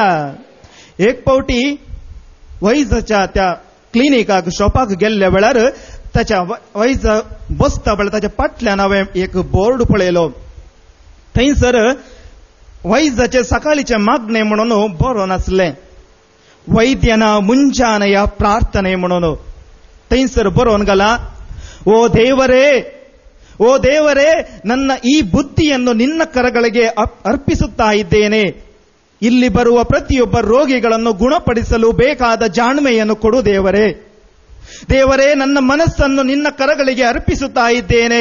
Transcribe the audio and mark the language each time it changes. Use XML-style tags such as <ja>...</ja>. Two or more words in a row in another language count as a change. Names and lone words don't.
<kok>एक पावटी वैजाच्या त्या क्लिनिकाक शॉपाक गेल्ल्या वेळार ताच्या वैज बसता वेळार ताच्या फाटल्यान हांवें एक बोर्ड पळयलो. थंयसर वैजाचे सकाळीचे मागणे म्हणून बरोवन आसलें.</kok> <kn>वैद्यನ ಮುಂಜಾನೆಯ ಪ್ರಾರ್ಥನೆ</kn> <kok>म्हणून ಥೈಸರ್ ಬರೋನ್ ಗಲ,</kok> <kn>ಓ ದೇವರೇ, ನನ್ನ ಈ ಬುದ್ಧಿಯನ್ನು ನಿನ್ನ ಕರಗಳಿಗೆ ಅರ್ಪಿಸುತ್ತಾ ಇದ್ದೇನೆ. ಇಲ್ಲಿ ಬರುವ ಪ್ರತಿಯೊಬ್ಬ ರೋಗಿಗಳನ್ನು ಗುಣಪಡಿಸಲು ಬೇಕಾದ ಜಾಣ್ಮೆಯನ್ನು ಕೊಡು ದೇವರೇ, ನನ್ನ ಮನಸ್ಸನ್ನು ನಿನ್ನ ಕರಗಳಿಗೆ ಅರ್ಪಿಸುತ್ತಾ ಇದ್ದೇನೆ.</kn>